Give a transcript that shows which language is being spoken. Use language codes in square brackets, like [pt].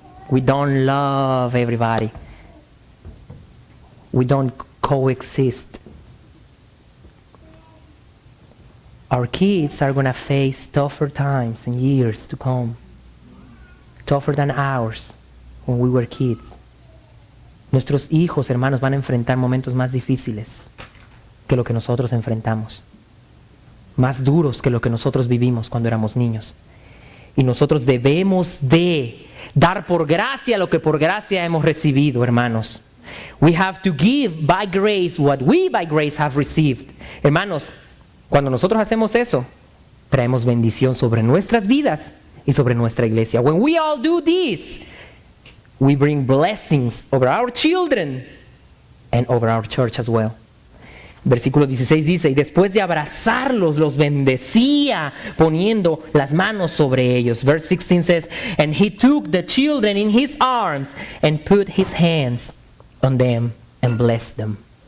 [en] We don't love everybody. We don't coexist. Our kids are going to face tougher times and years to come. Tougher than ours when we were kids. [es] Nuestros hijos, hermanos, van a enfrentar momentos más difíciles que lo que nosotros enfrentamos. Más duros que lo que nosotros vivimos cuando éramos niños. Y nosotros debemos de dar por gracia lo que por gracia hemos recibido, hermanos. [en] We have to give by grace what we by grace have received. [es] Hermanos, cuando nosotros hacemos eso, traemos bendición sobre nuestras vidas y sobre nuestra iglesia. [en] When we all do this, we bring blessings over our children and over our church as well. [es] Versículo 16 dice, y después de abrazarlos, los bendecía poniendo las manos sobre ellos. [en] Verse 16 says, and he took the children in his arms and put his hands on them and blessed them.